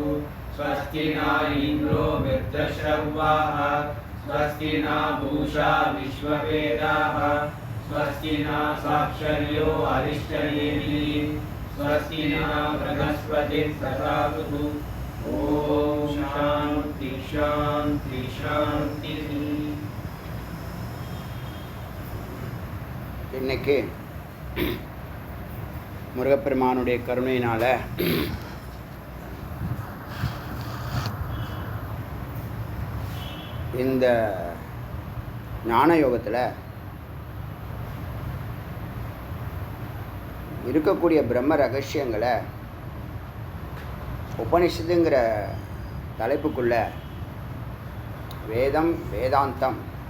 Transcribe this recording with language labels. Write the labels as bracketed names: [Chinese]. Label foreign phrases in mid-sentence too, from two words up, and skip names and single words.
[Sanskrit] स्वस्ति न इन्द्रो वृद्धश्रवाः स्वस्ति न पूषा विश्ववेदाः स्वस्ति न साक्षर्यो अरिष्टनेमिः स्वस्ति न बृहस्पतिः ददातु. ओम शान्ति शान्ति शान्तिः. [Tamil] இன்னைக்கு முருகப்பெருமானுடைய கருணையினால இந்த ஞான யோகத்தில் இருக்கக்கூடிய பிரம்ம ரகசியங்களை உபனிஷத்துங்கிற தலைப்புக்குள்ள வேதம் வேதாந்தம்,